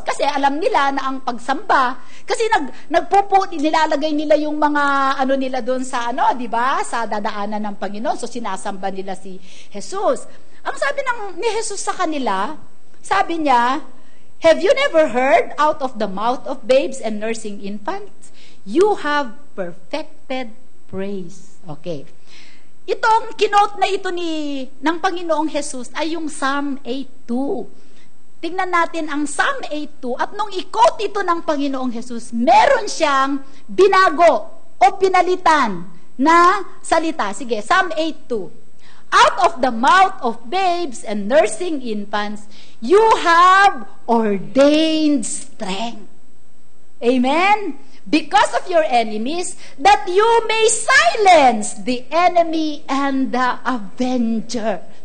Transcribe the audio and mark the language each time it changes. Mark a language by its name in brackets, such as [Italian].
[Filipino] Kasi alam nila na ang pagsamba, kasi nilalagay nila yung mga nila doon sa di ba? Sa dadaanan ng Panginoon. So sinasamba nila si Jesus. Ang sabi ni Jesus sa kanila, sabi niya, [English] have you never heard out of the mouth of babes and nursing infants? You have perfected praise. [Filipino] Okay. Itong kinote na ito ng Panginoong Jesus ay yung Psalm 8:2. Tingnan natin ang Psalm 8:2 at nung i-quote ito ng Panginoong Jesus, meron siyang binago o pinalitan na salita. Sige, Psalm 8:2. [English] Out of the mouth of babes and nursing infants, you have ordained strength. Amen? Because of your enemies, that you may silence the enemy and the avenger.